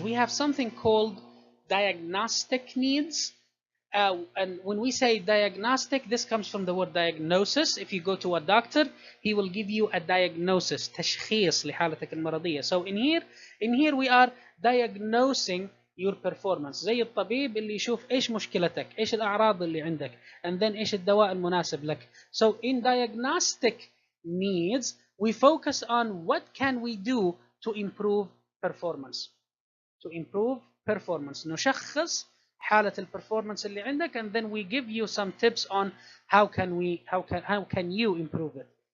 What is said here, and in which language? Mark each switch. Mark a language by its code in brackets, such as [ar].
[en] We have something called diagnostic needs. And when we say diagnostic, this comes from the word diagnosis. If you go to a doctor, he will give you a diagnosis, [ar] تشخيص لحالتك المرضية. [en] So in here we are diagnosing your performance. [ar] زي الطبيب اللي يشوف ايش مشكلتك، ايش الأعراض اللي عندك، [en] and then [ar] ايش الدواء المناسب لك. [en] So in diagnostic needs, we focus on what can we do to improve performance. To improve performance. [ar] نشخص حالة البرفورمانس اللي عندك, [en] and then we give you some tips on how can you improve it.